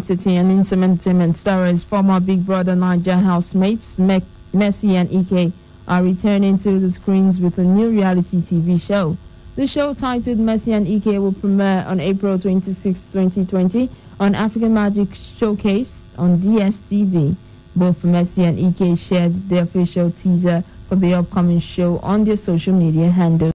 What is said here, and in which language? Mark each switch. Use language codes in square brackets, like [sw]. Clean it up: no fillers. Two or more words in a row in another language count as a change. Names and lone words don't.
[en] City and Entertainment stars former Big Brother Niger housemates Messi and Ike are returning to the screens with a new reality TV show. The show, titled Messi and Ike, will premiere on April 26, 2020 on African Magic Showcase on DSTV. Both Messi and Ike shared the official teaser for the upcoming show on their social media handle.